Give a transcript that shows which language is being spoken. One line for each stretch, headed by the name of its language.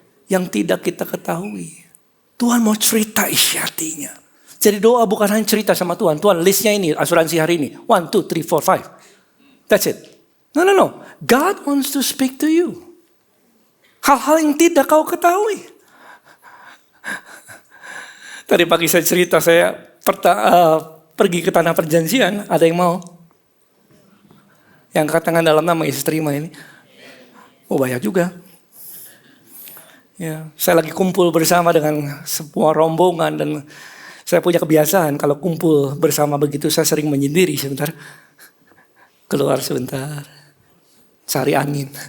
Indonesian: Yang tidak kita ketahui. Tuhan mau cerita isi hatinya. Jadi doa bukan hanya cerita sama Tuhan. Tuhan listnya ini, asuransi hari ini.
English: 1, 2, 3, 4, 5. That's it. No. God wants to speak to you.
Indonesian: Hal-hal yang tidak kau ketahui. Tadi pagi saya cerita, saya pergi ke tanah perjanjian, ada yang mau? Yang angkat tangan dalam nama Yesus terima ini. Oh banyak juga. Ya, saya lagi kumpul bersama dengan sebuah rombongan dan saya punya kebiasaan kalau kumpul bersama begitu saya sering menyendiri sebentar. Keluar sebentar. Cari angin.